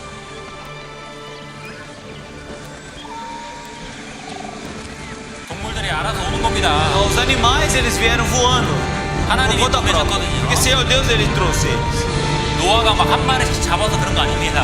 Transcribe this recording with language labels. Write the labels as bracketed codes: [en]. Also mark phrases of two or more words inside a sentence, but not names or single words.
[ko] 동물들이 알아서 오는 겁니다. [pt] Os animais eles vieram voando por [ko] 하나님이 [pt] conta própria. [ko] 보내셨거든요. [pt] Porque Senhor Deus ele trouxe eles. [ko] 노아가 막 한 마리씩 잡아서 그런 거 아닙니다.